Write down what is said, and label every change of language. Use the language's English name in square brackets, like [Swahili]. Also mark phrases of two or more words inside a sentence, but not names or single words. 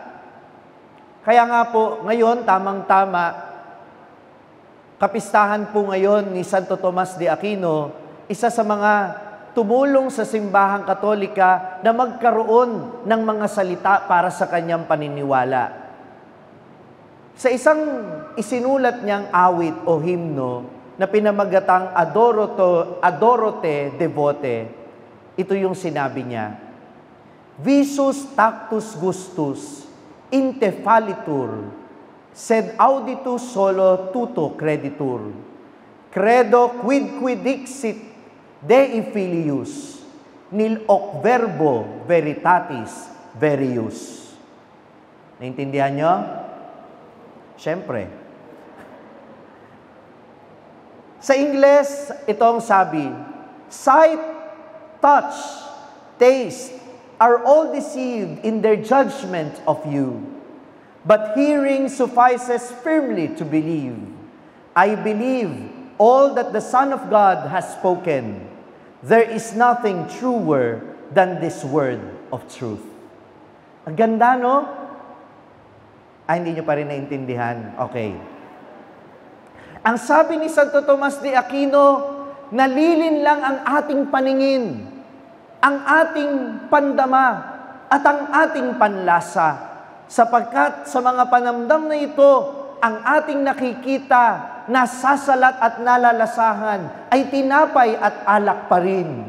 [Filipino] Kaya nga po, ngayon, tamang-tama, kapistahan po ngayon ni Santo Tomas de Aquino, isa sa mga tumulong sa simbahang Katolika na magkaroon ng mga salita para sa kanyang paniniwala. Sa isang isinulat niyang awit o himno na pinamagatang Adorote Devote, ito yung sinabi niya, [Latin] Visus tactus gustus, inte fallitur, sed auditus solo tuto creditur. Credo quid dixit Dei filius, nil hoc verbo veritatis verius. [Filipino] Naintindihan nyo? Siyempre. Sa Ingles, itong sabi, [English] sight, touch, taste, are all deceived in their judgment of you. But hearing suffices firmly to believe. I believe all that the Son of God has spoken. There is nothing truer than this word of truth. [Filipino] Ang ganda, no? Hindi nyo pa rin naintindihan. Okay. Ang sabi ni Santo Tomas de Aquino, nalilin lang ang ating paningin, ang ating pandama, at ang ating panlasa, sapagkat sa mga panamdam na ito, ang ating nakikita, nasasalat at nalalasahan, ay tinapay at alak pa rin.